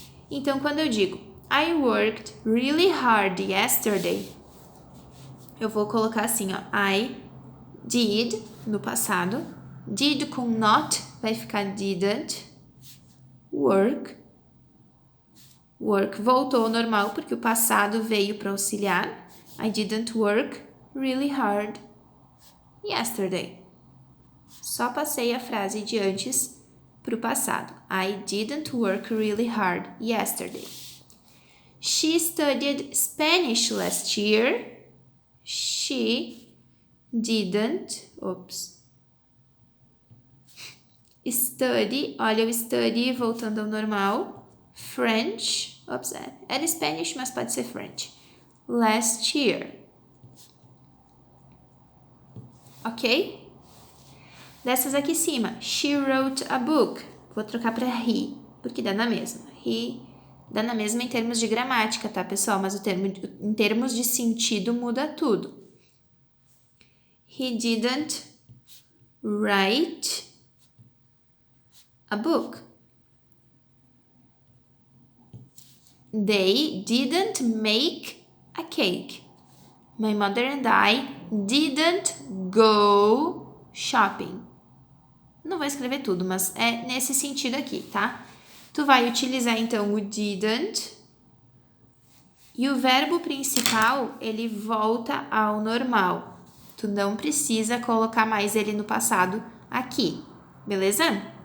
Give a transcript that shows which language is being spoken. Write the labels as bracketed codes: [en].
[pt] Então, quando eu digo [en] I worked really hard yesterday, [pt] eu vou colocar assim, ó, [en] I did [pt] no passado. Did com not vai ficar didn't. Work. Work voltou ao normal porque o passado veio para auxiliar. [en] I didn't work really hard yesterday. [pt] Só passei a frase de antes para o passado. [en] I didn't work really hard yesterday. She studied Spanish last year. She didn't. Study. [pt] Olha o study voltando ao normal. French. Era Spanish, mas pode ser French. [en] Last year. [pt] Ok? Dessas aqui em cima. [en] She wrote a book. [pt] Vou trocar para he, porque dá na mesma. He dá na mesma em termos de gramática, tá, pessoal? Mas em termos de sentido muda tudo. [en] He didn't write a book. They didn't make a cake. My mother and I didn't go shopping. [pt] Não vou escrever tudo, mas é nesse sentido aqui, tá? Tu vai utilizar, então, o didn't. E o verbo principal, ele volta ao normal. Tu não precisa colocar mais ele no passado aqui, beleza?